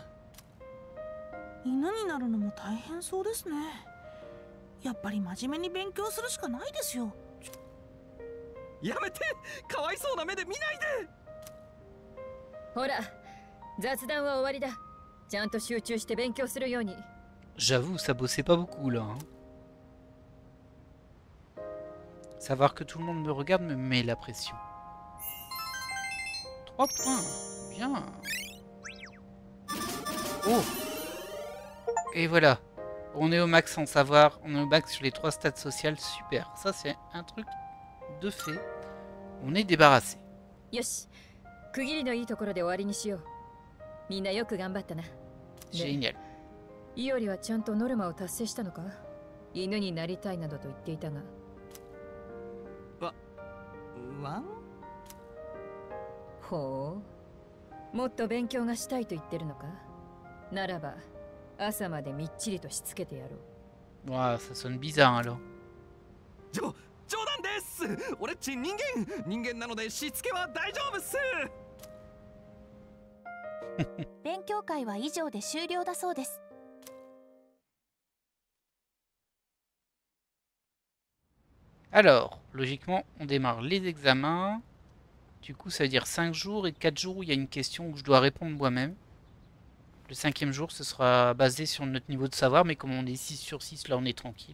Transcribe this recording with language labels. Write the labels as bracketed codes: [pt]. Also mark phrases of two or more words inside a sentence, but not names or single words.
[ja] 犬になるのも大変そうですね。やっぱり真面目に勉強するしかないですよ。やめて、かわいそうな目で見ないで。ほら、雑談は終わりだ。ちゃんと集中して勉強するように。 [fr] J'avoue, ça bossait pas beaucoup là. Hein. Savoir que tout le monde me regarde me met la pression. 3 points. Bien. Oh. Et voilà. On est au max en savoir. On est au max sur les 3 stats sociales. Super. Ça, c'est un truc de fait. On est débarrassé. [ja] よし、区切りのいいところで終わりにしよう。みんなよく頑張ったな。 [fr] Génial. [ja] イオリはちゃんとノルマを達成したのか？犬になりたいなどと言っていたが。ワン？ほう。もっと勉強がしたいと言ってるのか？ならば、朝までみっちりとしつけてやろう。 [fr] Ouah, ça sonne bizarre alors. [ja] 冗談です。俺っち人間なのでしつけは大丈夫っす。勉強会は以上で終了だそうです。 [fr] Alors, logiquement, on démarre les examens. Du coup, ça veut dire 5 jours et 4 jours où il y a une question où je dois répondre moi-même. Le 5e jour, ce sera basé sur notre niveau de savoir, mais comme on est 6 sur 6, là, on est tranquille.